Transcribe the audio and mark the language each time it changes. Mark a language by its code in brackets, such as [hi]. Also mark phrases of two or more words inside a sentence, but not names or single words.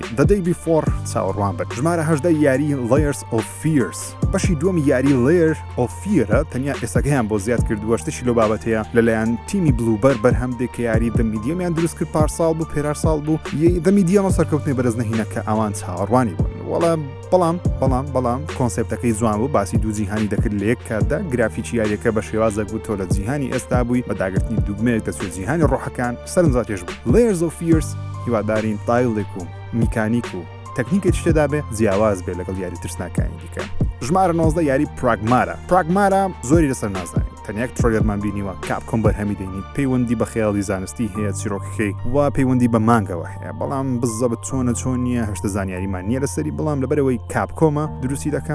[ckb] The Day Before چاوەڕوان بە. ژمارە 18 یاری Layers of Fears بەشی دووەمی یاری Layer of Fear تەنیا ئێسەکەیان بۆ زیاد کردووە شتێکی لەو بابەتەیە لەلایەن تیمی بلوبەر بەرهەمدێک یاری The Medium یان دروست کرد پارساڵ بوو پێرار ساڵ بوو The Medium سەرکەوتنی بەرز نەهینە کە ئەوان چاوەڕوانی بوون وەڵا بەڵام کۆنسپتەکەی جوان بوو باسی دوو جیهانی دەکرد لە یەک کاتدا گرافیکی یاریەکە بە شێوازێک بوو تۆ لە جیهانی ئێستا بووی بە داگرتنی دوگمەیەک دەچێت جیهانی ڕۆحەکان سەرنجاتێش بوو. Layers of Fears هیوادارین تایلێک و میکانیک و تەکنیکێک شتێدا بێ جیاواز بێ لەگەڵ یاری ترسناکانی دیکە. ژمارە 19 یاری پراگمارە زۆری لەسەر نازانین تەنیاک ترۆلەرمان بینیوە کاپکۆم بەرهەمی دەینیت پەیوەندی بە خەیاڵی زانستی هەیە چیرۆکەکەی وا پەیوەندی بە مانگەوە هەیە بەڵام بزەبت چۆن نییە هەشتە زانیاریمان نییە لەسەری بەڵام لەبەرەوەی کاپکۆمە دروستی دەکەم.